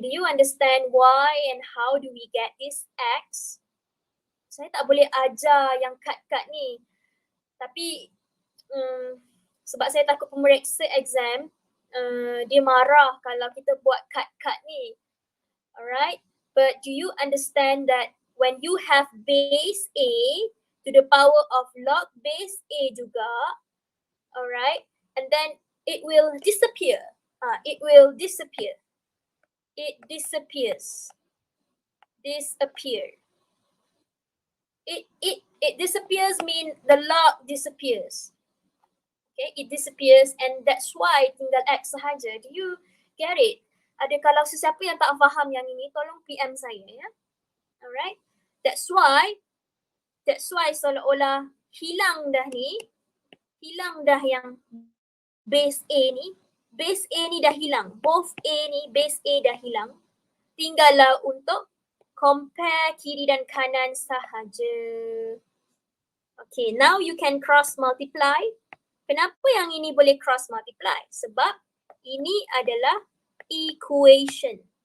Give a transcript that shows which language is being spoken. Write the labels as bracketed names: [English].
[English] Do you understand why and how do we get this X? [Malay] Saya tak boleh ajar yang cut-cut ni. Tapi sebab saya takut pemeriksa exam, dia marah kalau kita buat cut-cut ni. [English] Alright, but do you understand that when you have base A to the power of log base A juga. Alright, and then it will disappear. It will disappear. It disappears. Disappear. It disappears mean the log disappears. Okay, it disappears, and that's why [Malay] tinggal X sahaja. [English] Do you get it? [Malay] Ada kalau sesiapa yang tak faham yang ini, tolong PM saya ya. [English] Alright, that's why [Malay] seolah-olah hilang dah yang base A ni. Base A ni dah hilang. Both A ni, base A dah hilang. Tinggallah untuk compare kiri dan kanan sahaja. [English] Okay, now you can cross multiply. [Malay] Kenapa yang ini boleh cross multiply? Sebab ini adalah equation.